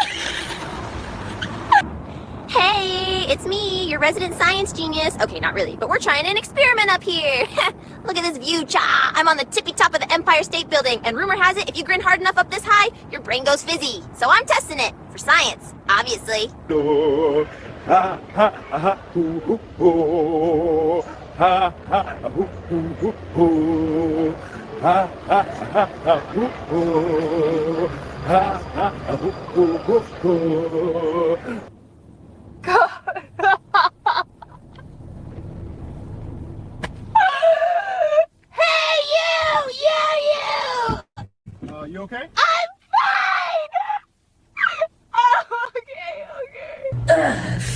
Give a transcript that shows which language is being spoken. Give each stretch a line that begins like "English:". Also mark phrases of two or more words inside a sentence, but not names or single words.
English: Hey, it's me, your resident science genius. Okay, not really, but we're trying an experiment up here. Look at this view, cha! I'm on the tippy top of the Empire State Building, and rumor has it, if you grin hard enough up this high, your brain goes fizzy. So I'm testing it, for science, obviously. Ha ha ha hoo hoo hoo. Ha ha hoo hoo hoo. Ha ha ha hoo hoo. Ha ha hoo hoo hoo. Hey, you! You okay? I'm fine! Okay.